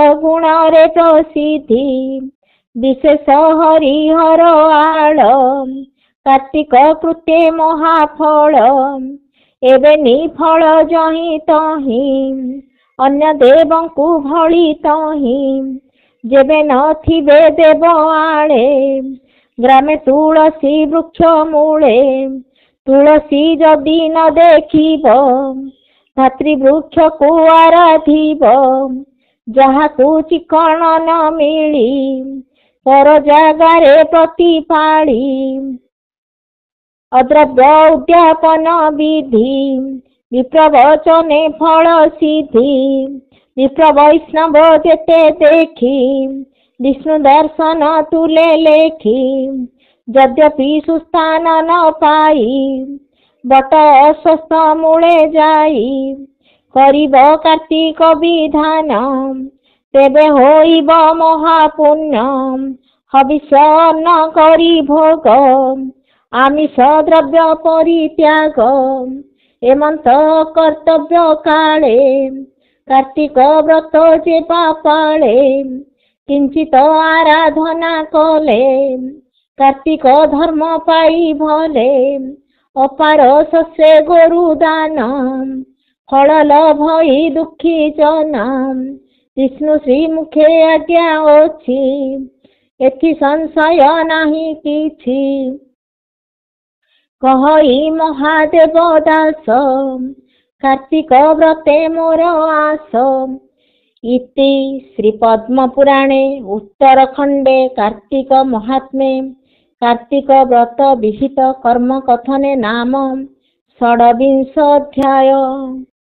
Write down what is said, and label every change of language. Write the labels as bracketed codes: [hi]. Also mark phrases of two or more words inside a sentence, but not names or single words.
[or] ଗୁଣ ରେ ପ୍ରସିଦ୍ଧି ବିଶେଷ ହରିହର ଆଳ କାର୍ତ୍ତିକ କୃତ୍ୟେ ମହାଫଳ ଏବେ ନିଫଳ ଜହି ତହି ଅନ୍ୟ ଦେବଙ୍କୁ ଭଲି ତହି ଜେବେ ନଥିବେ ଦେବ ଆଳେ ଗ୍ରାମେ ତୁଳସୀ ବୃକ୍ଷ ମୂଳେ ତୁଳସୀ ଜଦି ନ ଦେଖିବ ଭାତୃବୃକ୍ଷ କୋ ଆରାଧିବ ଜହାକୁ ଚିକଣ ନ ମିଳି ପର ଜାଗାରେ ପ୍ରତିପାଳି ଅଦ୍ରବ୍ୟ ଉଦ୍ୟାପନ ବିଧି ବିପ୍ରବଚନେ ଫଳ ସିଦ୍ଧି ବିପ୍ର ବୈଷ୍ଣବ ଜେତେ ଦେଖି ବିଷ୍ଣୁ ଦର୍ଶନ ତୁଲେ ଲେଖି ଯଦ୍ୟପି ସୁସ୍ଥାନ ନ ପାଇ ବଟ ଅସ୍ୱସ୍ଥ ମୂଳେ ଜାଇ କରିବ କାର୍ତ୍ତିକ ବିଧାନ ତେବେ ହୋଇବ ମହାପୁଣ୍ୟ ହବିଷ ଅନ୍ନ କରି ଭୋଗ ଆମିଷ ଦ୍ରବ୍ୟ ପରିତ୍ୟାଗ ଏମନ୍ତ କର୍ତ୍ତବ୍ୟ କାଳେ କାର୍ତ୍ତିକ ବ୍ରତ ଜେ ପାଳେ କିଞ୍ଚିତ ଆରାଧନା କଲେ କାର୍ତ୍ତିକ ଧର୍ମ ପାଇ ଭଲେ ଅପାର ଶସ୍ୟେ ଗୋରୁ ଦାନ ଫଳ ଲଭଇ ଦୁଖୀ ଜନ ବିଷ୍ଣୁ ଶ୍ରୀ ମୁଖେ ଆଜ୍ଞା ଅଛି ଏଥି ସଂଶୟ ନାହି କିଛି କହଇ ମହାଦେବ ଦାସ କାର୍ତ୍ତିକ ବ୍ରତେ ମୋର ଆସ [sa] इति श्री पद्म पुराणे उत्तरखंडे कार्तिक महात्म्ये कार्तिक व्रत विहित कर्म कथने नाम 26 अध्याय।